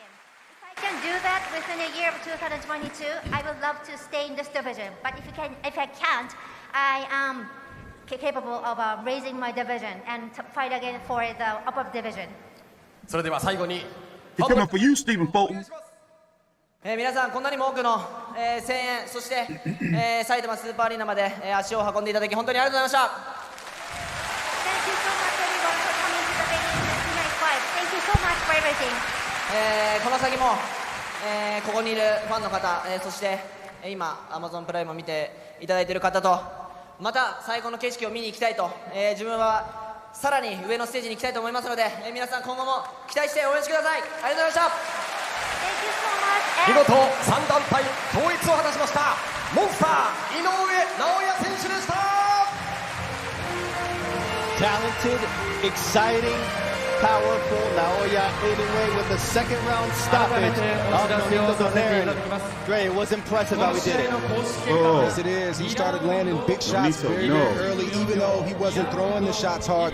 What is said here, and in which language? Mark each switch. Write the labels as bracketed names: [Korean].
[English] If I can do that within a year of 2022, I would love to stay in this division. But if I can't, I am capable of raising my division and to fight again for the upper division. [Japanese] それでは最後に [English] He coming for you, Stephen Fulton. [Japanese] 皆さんこんなにも多くの、声援そして、埼玉スーパーアリーナまで、足を運んでいただき本当にありがとうございました。 [English] Thank you so much everyone for coming to the venue tonight. Thank you so much for everything. [Japanese] この先も、ここにいるファンの方、そして今 Amazon プライムを見ていただいている方とまた最高の景色を見に行きたいと、自分はさらに上のステージに行きたいと思いますので、皆さん今後も期待して応援してください。ありがとうございました。見事3団体統一を果たしましたモンスター井上尚弥選手でした。 [English] Talented, exciting, powerful Naoya Inoue with the second round stoppage of Nonito Donaire. Dre, it was impressive how he did it. Yes, it is. He started landing big shots very early, even though he wasn't throwing the shots hard.